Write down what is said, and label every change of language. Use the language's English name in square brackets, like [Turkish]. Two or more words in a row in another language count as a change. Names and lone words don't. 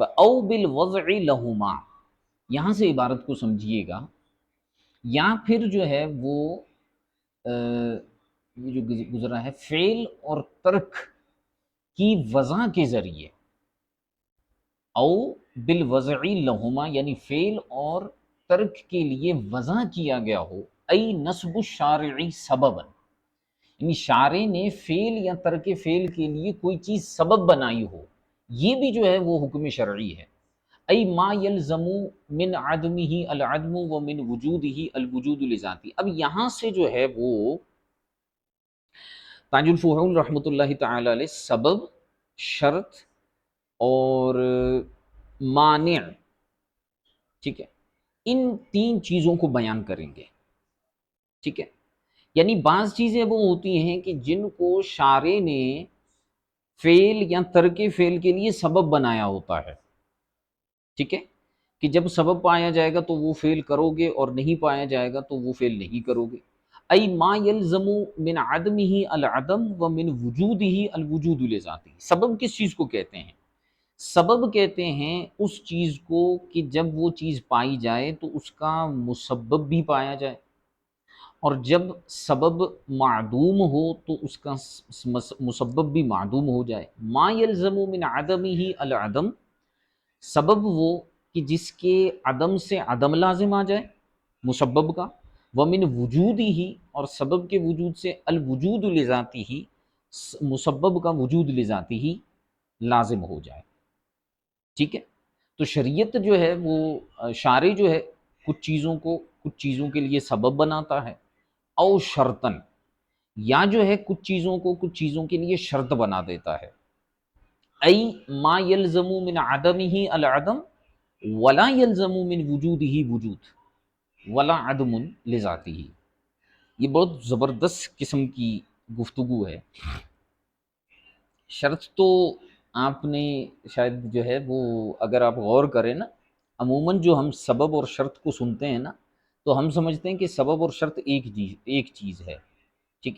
[Arabic] او بالوضع لہما، [Urdu] یہاں سے عبارت کو سمجھیے گا، یا پھر جو ہے وہ یہ جو گزرا ہے فعل اور ترک کی وضع کے ذریعے، [Arabic] او بالوضع لہما، [Urdu] یعنی فعل اور ترک کے لیے وضع کیا گیا ہو، [Arabic] ای نصب الشارعی سببا، [Urdu] یعنی شارع نے فعل یا ترک فعل کے لیے کوئی چیز سبب بنائی ہو، یہ بھی جو ہے وہ حکم شرعی ہے۔ [Arabic] ای ما یلزم من عدمہ العدم ومن وجودہ الوجود لذاتی۔ [Urdu] اب یہاں سے جو ہے وہ تاج الفحول [Arabic] رحمۃ اللہ تعالی علیہ [Urdu] سبب، شرط اور مانع، ٹھیک ہے، ان تین چیزوں کو بیان کریں گے، ٹھیک ہے۔ یعنی بعض چیزیں وہ ہوتی ہیں کہ جن کو شارع نے فعل یا ترک فعل کے لیے سبب بنایا ہوتا ہے، ٹھیک ہے، کہ جب سبب پایا جائے گا تو وہ فعل کرو گے اور نہیں پایا جائے گا تو وہ فعل نہیں کرو گے۔ [Arabic] ای ما یلزم من عدمہ العدم ومن وجودہ الوجود لذاتی۔ [Urdu] سبب کس چیز کو کہتے ہیں؟ سبب کہتے ہیں اس چیز کو کہ جب وہ چیز پائی جائے تو اس کا مسبب بھی پایا جائے، اور جب سبب معدوم ہو تو اس کا مسبب بھی معدوم ہو جائے۔ [Arabic] ما یلزم من عدمہ العدم، [Urdu] سبب وہ کہ جس کے عدم سے عدم لازم آ جائے مسبب کا، [Arabic] ومن وجود [Urdu] ہی، اور سبب کے وجود سے [Arabic] الوجود لذاتی [Urdu] ہی، مسبب کا وجود لذاتی ہی لازم ہو جائے، ٹھیک ہے۔ تو شریعت جو ہے وہ شارع جو ہے کچھ چیزوں کے لیے سبب بناتا ہے، [Arabic] او شرطن، [Urdu] یا جو ہے کچھ چیزوں کے لیے شرط بنا دیتا ہے۔ [Arabic] ای ما یلزم من عدمہ العدم ولا یلزم من وجودہ وجود ولا عدم لذاتہ۔ [Urdu] یہ بہت زبردست قسم کی گفتگو ہے۔ شرط تو آپ نے شاید جو ہے وہ اگر آپ غور کریں نا، عموماً جو ہم سبب اور شرط کو سنتے ہیں نا تو ہم سمجھتے ہیں کہ سبب اور شرط ایک چیز ہے، ٹھیک ہے۔